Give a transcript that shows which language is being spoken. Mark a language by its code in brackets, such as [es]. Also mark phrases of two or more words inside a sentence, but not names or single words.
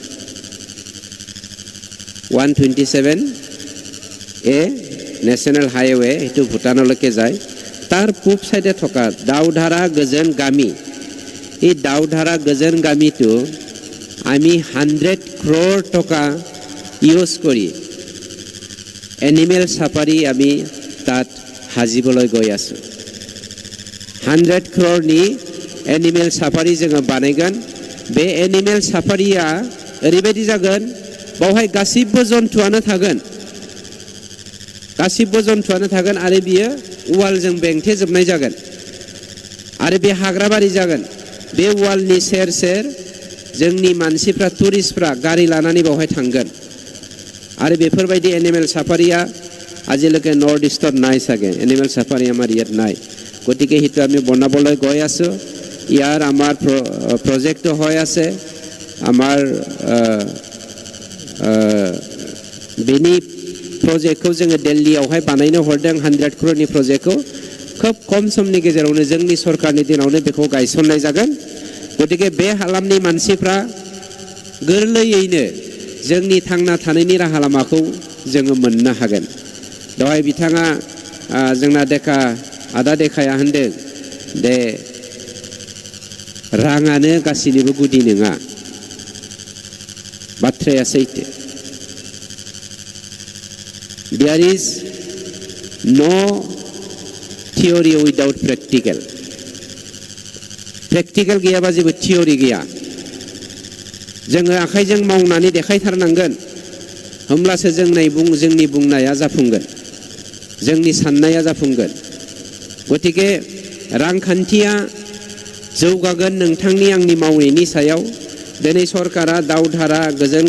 [as] 127 এ নেশ্যনেল হাইৱে এটো ভূটানলৈকে যায় তাৰ পূব সাইডে থকা দাউধাৰা গজন গামী এই দাউধাৰা গজন গামীটো আমি [brx] 100 crore টকা ইউজ কৰি এনিমেল সাফাৰী আমি তাত হাজিবলৈ গৈ আছো 100 crore नि एनिमेल साफारी जोङो बानायगोन बे एनिमेल साफारिया ओरैबायदि जागोन बावहाय गासिबो जन्थुआनो थागोन आरो बियो वालजों बेंथेजोबनाय जागोन आरो बे हाग्राबारि जागोन बे वालनि सेर सेर जोंनि मानसिफ्रा टुरिस्टफ्रा गारि लानानै बावहाय थांगोन आरो बेफोरबायदि एनिमेल साफारिया [as] আজিলৈকে নৰ্থ ইষ্টত নাই চাগে এনিমেল সাফাৰী আমাৰ ইয়াত নাই গতিকে হিটো আমি বনাবলৈ গৈ আছো ইয়াৰ আমাৰ প্ৰজেক্ট হৈ আছে আমাৰ [brx] बेनि प्रजेक्टखौ जोङो दिल्लीयावहाय बानायनो हरदों 100 crore नि प्रजेक्टखौ खोब खम समनि गेजेरावनो जोंनि सरकारनि दिनावनो बेखौ गायसननाय जागोन गतिके बे हालामनि मानसिफ्रा गोरलैयैनो जोंनि थांना थानायनि राहा लामाखौ जोङो मोननो हागोन दहाय बिथाङा जोंना देखा आदा देखाया होनदों दे राङानो गासिनिबो गुदि नङा बाथ्राया सैथो [en] There is no theory without practical. [brx] Practical गैयाबा जेबो theory गैया जोङो आखाइजों मावनानै देखायथारनांगोन होमब्लासो जोंनि बुंनाया जाफुंगोन जोंनि साननाया जाफुंगोन गतिके रांखान्थिया जौगागोन नोंथांनि आंनि मावनायनि सायाव दिनै सरकारा दाउधारा गोजोन